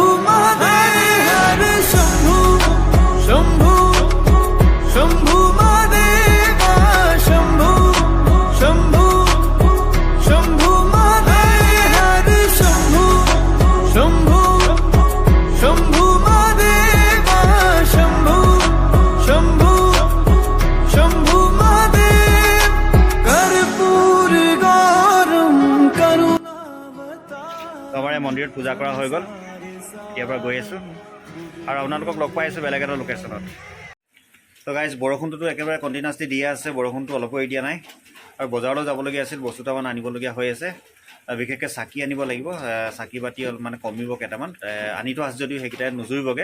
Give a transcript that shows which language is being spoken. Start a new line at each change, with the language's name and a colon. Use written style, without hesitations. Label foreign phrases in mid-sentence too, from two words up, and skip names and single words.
Sanskrit: महादेव शंभू शंभू शंभू महादेवा शंभू शंभू शंभू महादेव शंभू शंभू शंभू महादेवा शंभू शंभू शंभू महादेव कर्पूर गौरम करुणावतार।
Assamese: আমাৰ এই মন্দিৰত পূজা কৰা হৈ গ'ল, ইয়াৰ পৰা গৈ আছোঁ আৰু আপোনালোকক লগ পাই আছোঁ বেলেগ এটা লোকেশ্যনত। তো গাইজ বৰষুণটোতো একেবাৰে কণ্টিনিউৱাছলি দিয়ে আছে, বৰষুণটো অলপো এৰি দিয়া নাই আৰু বজাৰলৈ যাবলগীয়া আছিল, বস্তু দুটামান আনিবলগীয়া হৈ আছে। বিশেষকৈ চাকি আনিব লাগিব, চাকি বাতি অলপ মানে কমিব কেইটামান, আনিতো আছে যদিও সেইকেইটাই নুজুৰিবগৈ।